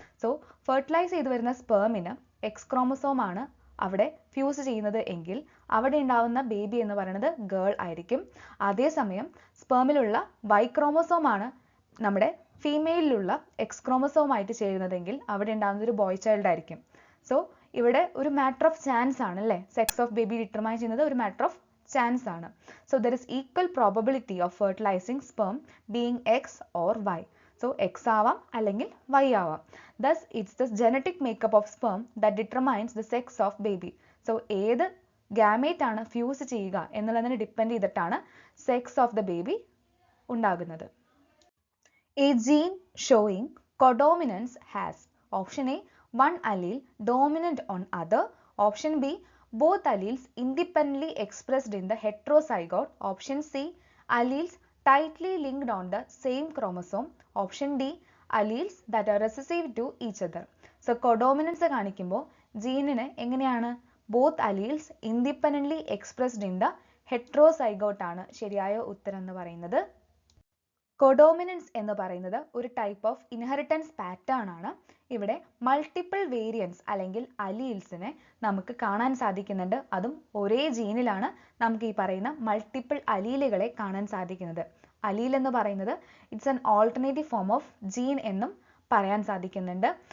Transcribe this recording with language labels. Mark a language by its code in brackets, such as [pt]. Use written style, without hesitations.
[ml] So fertilise ചെയ്ത് വരുന്ന സ്പേമിന് X chromosome ആണ് അവിടെ ഫ്യൂസ് ചെയ്യുന്നത് എങ്കിൽ അവിടെ ഉണ്ടാവുന്ന ബേബി എന്ന് പറയുന്നത് ഗേൾ ആയിരിക്കും. അതേസമയം സ്പേമിലുള്ള Y ക്രോമസോം ആണ് നമ്മുടെ ഫീമെയിലുള്ള X ക്രോമസോമായിട്ട് ചേരുന്നതെങ്കിൽ അവിടെ ഉണ്ടാകുന്നത് ഒരു ബോയ് ചൈൽഡ് ആയിരിക്കും. സോ ഇവിടെ ഒരു മാറ്റർ ഓഫ് ചാൻസ് ആണ് അല്ലേ, സെക്സ് ഓഫ് ബേബി ഡിറ്റർമൈൻ ചെയ്യുന്നത് ഒരു മാറ്റർ ഓഫ് chance ആണ്. [en] So there is equal probability of fertilizing sperm being X or Y. [ml] So X ആവാം അല്ലെങ്കിൽ Y ആവാം. [en] Thus it's the genetic makeup of sperm that determines the sex of baby. [ml] So ഏത് gamete ആണ് fuse ചെയ്യുക എന്നുള്ളതിനെ depend ചെയ്തിട്ടാണ് sex of the baby ഉണ്ടാകുന്നത്. [en] A gene showing codominance has option A one allele dominant on other, option B both alleles independently expressed in the heterozygote, option C alleles tightly linked on the same chromosome, option D alleles that are recessive to each other. [ml] So codominance കാണിക്കുമ്പോൾ ജീനിന് എങ്ങനെയാണ്, [en] both alleles independently expressed in the heterozygote [ml] ആണ് ശരിയായ ഉത്തരം എന്ന് പറയുന്നത്. കോഡോമിനൻസ് എന്ന് പറയുന്നത് ഒരു ടൈപ്പ് ഓഫ് ഇൻഹെറിറ്റൻസ് പാറ്റേൺ ആണ്. ഇവിടെ മൾട്ടിപ്പിൾ വേരിയൻസ് അല്ലെങ്കിൽ അലീൽസിനെ നമുക്ക് കാണാൻ സാധിക്കുന്നുണ്ട്. അതും ഒരേ ജീനിലാണ് നമുക്ക് ഈ പറയുന്ന മൾട്ടിപ്പിൾ അലീലുകളെ കാണാൻ സാധിക്കുന്നത്. അലീൽ എന്ന് പറയുന്നത് it's an alternative form of gene എന്നും പറയാൻ സാധിക്കുന്നുണ്ട്.